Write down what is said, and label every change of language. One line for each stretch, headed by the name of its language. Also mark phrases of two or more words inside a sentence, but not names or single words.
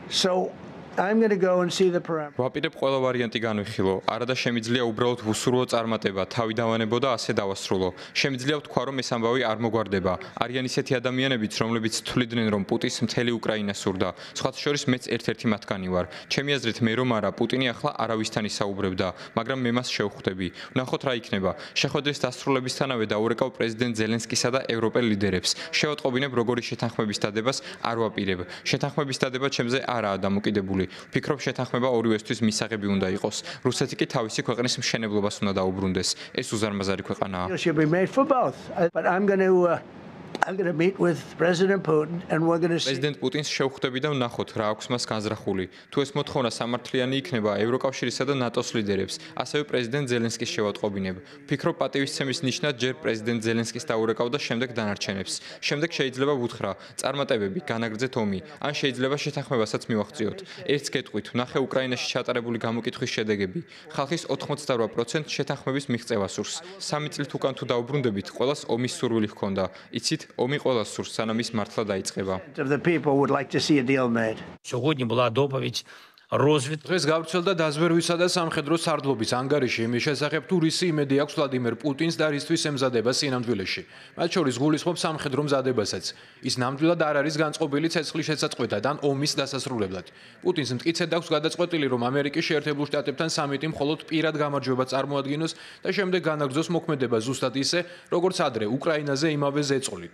English: So I'm going to go and see the parameters.
Georgian: ვაპირებ ყველა ვარიანტი განვიხილო. არადა შემიძლია უბრალოდ ვუსურვო წარმატება, თავი დავანებო და ასე დავასრულო. შემიძლია ვთქვა, რომ ეს ამბავი არ მოგვარდება. არიან ისეთი ადამიანებიც, რომლებიც თვლიდნენ, რომ პუტინს მთელი უკრაინა სურდა. სხვათა შორის მეც ერთ-ერთი მათგანი ვარ. ჩემი აზრით, მე რომ არა, პუტინი ახლა არავისთან ისაუბრებდა, მაგრამ მე მას შევხვდები. ვნახოთ რა იქნება. შეხვედრის დასრულებისთანავე დაურეკავ პრეზიდენტ ზელენსკისა და ევროპელ ლიდერებს. შევატყობინებ, როგორი შეთანხმების დადებას არ ვაპირებ. შეთანხმების დადება ჩემზე არაა დამოკიდებული. ვფიქრობ, შეთანხმება ორივესთვის მისაღები უნდა იყოს. რუსეთი კი თავისი ქვეყნის მშენებლობას უნდა დაუბრუნდეს. ეს უზარმაზარი ქვეყანაა.
English: Should be made for both. But I'm going to meet with President Putin and we're going to see.
Georgian: პრეზიდენტ პუტინს შევხვდები და ვნახოთ რა აქვს მას განზრახული. თუ ეს მოთხოვნა სამართლიანი იქნება ევროკავშირისა და ნატოს ლიდერებს, ასევე პრეზიდენტ ზელენსკის შევატყობინებ. ვფიქრობ, პატივისცემის ნიშნად ჯერ პრეზიდენტ ზელენსკის დაურეკავ და შემდეგ დანარჩენებს. შემდეგ შეიძლება ვუთხრა, წარმატებები, განაგრძეთ ომი, ან შეიძლება შეთანხმებასაც მივაღწიოთ. ერთს გეტყვით, ვნახე უკრაინაში ჩატარებული გამოკითხვის შედეგები. ხალხის 88% შეთანხმების მიღწევა სურს. 3 წლით უკან თუ დაუბრუნდებით, ყველას ომის სურვილი ჰქონდა. იცით, ომი ყველას სურს, სანამ ის მართლა დაიწყება.
English: Of the people would like to see a deal made.
Ukrainian: Сьогодні була доповідь розвідки.
Georgian: დღეს გავრცელდა დაზვერვისა და სამხედრო სარდლობის ანგარიში იმის შესახებ, თუ რისი იმედი აქვს ვლადიმერ პუტინს და რისთვის ემზადება სინამდვილეში. მათ შორის გულისხმობს სამხედრო მზადებასაც. ის ნამდვილად არ არის განწყობილი ცეცხლის შესაწყობად ან ომის დასასრულებლად. პუტინს მტკიცედ აქვს გადაწყვეტილი, რომ ამერიკის შეერთებულ შტატებთან სამიტი მხოლოდ პირად გამარჯვება წარმოადგინოს და შემდეგ განაგრძოს მოქმედება ზუსტად ისე, როგორც ადრე უკრაინაზე იმავე ზეწოლით.